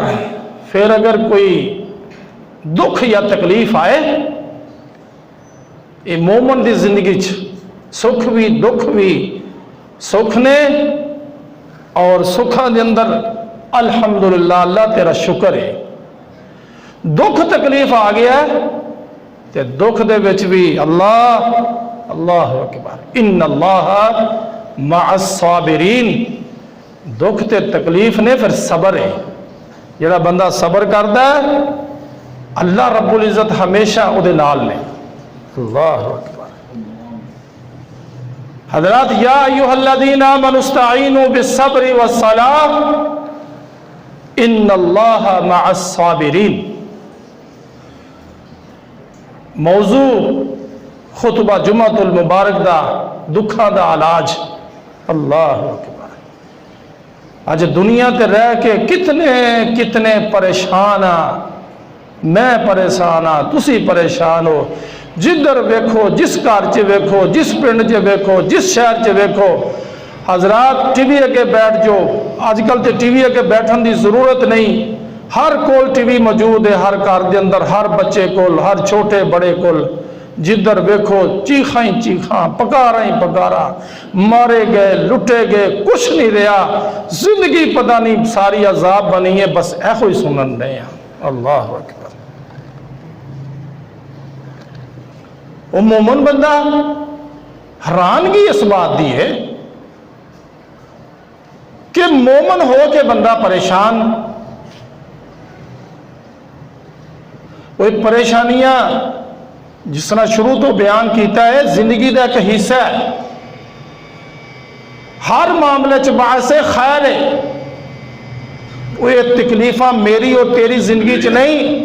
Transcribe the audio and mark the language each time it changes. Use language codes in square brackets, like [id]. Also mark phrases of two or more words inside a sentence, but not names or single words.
[pa] پھر اگر کوئی دکھ یا تکلیف آئے، یہ مومن دی زندگی سکھ بھی دکھ بھی سکھ نے، اور سکھاں دے اندر الحمدللہ اللہ تیرا شکر ہے۔ دکھ تکلیف آ گیا تے دکھ دے وچ بھی اللہ اکبر، [ar] ان اللہ مع الصابرین۔ [pa] دکھ تے تکلیف نے پھر صبر ہے، جڑا بندہ صبر کرتا ہے اللہ رب العزت ہمیشہ او دے نال نے۔ [ar] اللہ اکبر۔ حضرات، یا ایھا الذین آمنوا استعینوا بالصبر والصلاۃ ان اللہ مع الصابرین۔ [pa] موضوع خطبہ جمعۃ المبارک دا دکھاں دا علاج۔ [ar] اللہ اکبر۔ [pa] آج دنیا تے رہ کے کتنے پریشان ہاں، میں پریشان ہاں، تسی پریشان ہو، جدھر ویکھو، جس گھر چ ویکھو، جس پنڈ چ ویکھو، جس شہر چ ویکھو، حضرات ٹی وی اگے بیٹھ جو۔ آج کل تے ٹی وی اگے بیٹھن دی ضرورت نہیں، ہر کول ٹی وی موجود ہے، ہر گھر دے اندر، ہر بچے کول، ہر چھوٹے بڑے کول۔ جدھر ویکھو چیخاں ہی چیخاں، پکارا ہی پکارا، مارے گئے، لٹے گئے، کچھ نہیں رہا۔ زندگی پتہ نہیں ساری عذاب بنی ہے، بس ایہو ہی سنن رہے ہیں۔ [ar] اللہ اکبر۔ [pa] وہ مومن بندہ حیرانگی اس بات دی ہے کہ مومن ہو کے بندہ پریشان، وہ پریشانیاں جس طرح شروع تو بیان کیتا ہے [ur] زندگی کا ایک حصہ ہے، [pa] ہر معاملے چ باعث خیر ہے، وہ تکلیفاں میری اور تیری زندگی چ نہیں۔